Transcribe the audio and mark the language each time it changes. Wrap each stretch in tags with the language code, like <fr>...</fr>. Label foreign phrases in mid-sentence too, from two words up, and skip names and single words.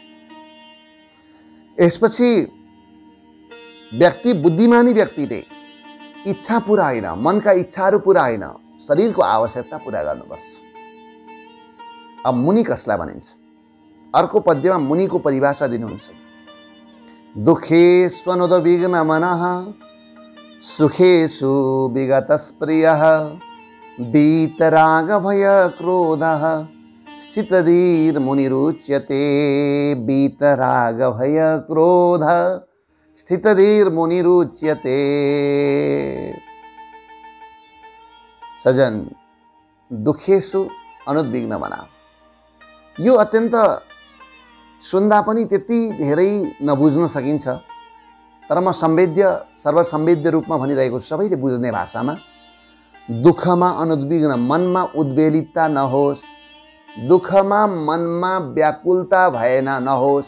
<ne>यसपछि व्यक्ति, बुद्धिमानी व्यक्तिले इच्छा पूरा होइन, मनका इच्छाहरू पूरा होइन, शरीरको आवश्यकता पूरा गर्नुपर्छ। अब मुनि कसलाई भनिन्छ? अर्को पद्यमा मुनिको परिभाषा दिनुहुन्छ।</ne> <sa>दुःखेष्वनुद्विग्न मनः सुखेषु विगतस्प्रियः वीतरागभय क्रोधः स्थितधीर्मुनिरुच्यते। वीतरागभय क्रोध स्थितधीर्मुनिरुच्यते। सजन दुखेषु अनुद्विग्न बना।</sa> <ne>यो अत्यन्त सुन्दा पनि त्यति धेरै नबुझ्न सकिन्छ, तर म संवेद्य सर्वसंवेद्य रूपमा भनिरहेको छु, सबैले बुझ्ने भाषामा। दुःखमा अनुद्विग्न, मनमा उद्वेलितता नहोस्, दुःखमा मनमा व्याकुलता भएन नहोस्।</ne>